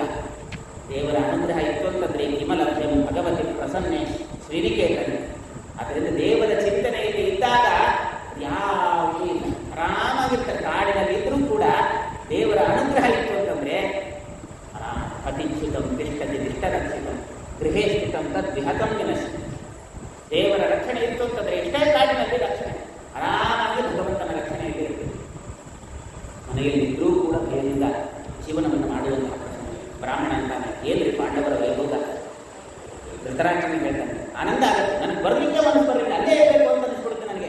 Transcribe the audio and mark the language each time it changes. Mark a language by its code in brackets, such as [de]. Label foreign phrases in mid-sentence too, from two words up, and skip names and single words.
[kn] ದೇವರ ಅನುಗ್ರಹ ಇತ್ತು ಅಂತಂದರೆ [sa] ಕಿಮಲಭ್ಯಂ ಭಗವತಿ ಪ್ರಸನ್ನೆ ಶ್ರೀನಿಕೇತನೆ. [kn] ಅದರಿಂದ ದೇವರ ಚಿಂತನೆಯಲ್ಲಿ ಇದ್ದಾಗ ಯಾವುದೂ ಇಲ್ಲ, ಆರಾಮಾಗಿರ್ತಾರೆ. ಕಾಡಿನಲ್ಲಿ ಇದ್ರೂ ಕೂಡ ದೇವರ ಅನುಗ್ರಹ ಇತ್ತು ಅಂತಂದರೆ [sa] ಅತಿಚ್ಯುತಂ ತಿಷ್ಠತಿ ದಿಷ್ಟರಕ್ಷಿತಂ ಗೃಹೇ ಸ್ಥಿತಂ ತದ್ವಿಹತಂ ವಿನಶ್ಯತಿ. [kn] ದೇವರ ರಕ್ಷಣೆ ಇತ್ತು ಅಂತಂದರೆ ಎಷ್ಟೇ ಕಾಡಿನಲ್ಲಿ ರಕ್ಷಣೆ, ಆರಾಮಾಗಿ ಭಗವಂತನ ರಕ್ಷಣೆಯಲ್ಲಿ ಇರ್ತದೆ. ಮನೆಯಲ್ಲಿ ಇದ್ರೂ ಕೂಡ ಭಯದಿಂದ ಜೀವನವನ್ನು ಮಾಡುವಂತಹ ಬ್ರಾಹ್ಮಣ ಅಂತಾನೆ. ಏನ್ರಿ ಪಾಂಡವರ ವೈಭೋಗ! ಧೃತರಾಷ್ಟ್ರನಿಗೆ ಹೇಳ್ತಾನೆ, ಆನಂದ ಆಗುತ್ತೆ, ನನಗೆ ಬರಲಿಕ್ಕೆ ಮನಸ್ಸು ಬರಲಿಲ್ಲ, ಅಲ್ಲೇ ಇರಬೇಕು ಅಂತ ಅನಿಸ್ಬಿಡುತ್ತೆ ನನಗೆ.